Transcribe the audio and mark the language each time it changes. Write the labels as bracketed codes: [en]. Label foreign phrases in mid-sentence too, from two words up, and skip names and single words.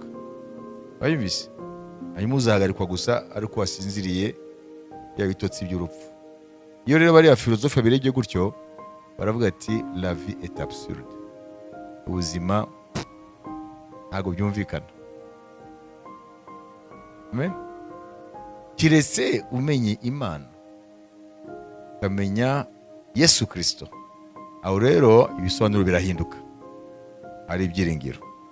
[rw] Wayumvise? Hanyuma uzahagarikwa gusa ariko wasinziriye bya bitotsi by'urupfu. Iyo rero bari afilozofe birebye gutyo, baravuga ati [fr] la vie est absurde. [rw] Ubuzima ntabwo byumvikana. Amen. Kiretse umenye Imana, ukamenya Yesu Kristo, aho rero ibisobanuro birahinduka, hari ibyiringiro.